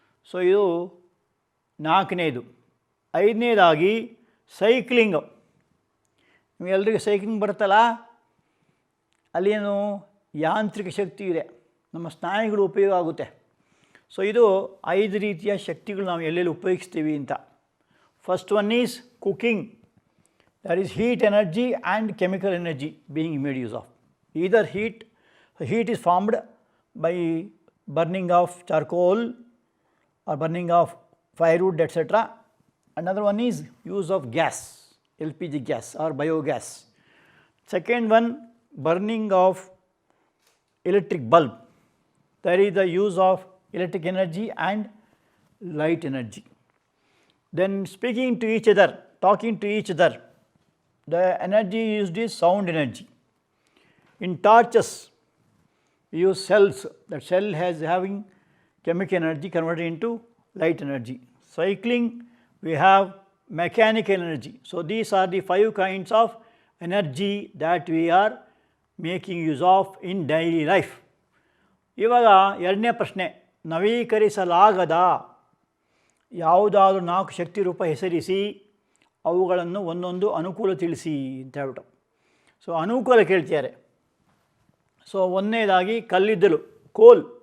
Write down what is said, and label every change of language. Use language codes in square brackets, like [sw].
[kn] So ಇದು 4ನೇದು. 5ನೇದಾಗಿ cycling. ನಿಮಗೆಲ್ಲರಿಗೂ cycling ಬರುತ್ತಲ್ಲ, ಅಲ್ಲೇನು ಯಾಂತ್ರಿಕ ಶಕ್ತಿ ಇದೆ, ನಮ್ಮ ಸ್ನಾಯುಗಳು ಉಪಯೋಗ ಆಗುತ್ತೆ. ಸೊ ಇದು 5 ರೀತಿಯ ಶಕ್ತಿಗಳು ನಾವು ಎಲ್ಲೆಲ್ಲಿ ಉಪಯೋಗಿಸ್ತೀವಿ ಅಂತ. [en] First one is cooking. There is heat energy and chemical energy being made use of. Either heat is formed by burning of charcoal or burning of firewood, etc. Another one is use of gas, LPG gas or biogas. Second one, burning of electric bulb. There is the use of electric energy and light energy. Then speaking to each other, talking to each other, the energy used is sound energy. In torches, we use cells. That cell has having chemical energy converted into light energy. Cycling, we have mechanical energy. So these are the 5 kinds of energy that we are making use of in daily life. [kn] ಇವಾಗ ಎರಡನೇ ಪ್ರಶ್ನೆ, ನವೀಕರಿಸಲಾಗದ ಯಾವುದಾದ್ರೂ 4 ಶಕ್ತಿ ರೂಪ ಹೆಸರಿಸಿ, ಅವುಗಳನ್ನು ಒಂದೊಂದು ಅನುಕೂಲ ತಿಳಿಸಿ ಅಂತ ಹೇಳ್ಬಿಟ್ಟು. ಸೊ ಅನುಕೂಲ ಕೇಳ್ತಿದ್ದಾರೆ. ಸೊ ಒಂದನೇದಾಗಿ ಕಲ್ಲಿದ್ದಲು, ಕೋಲ್.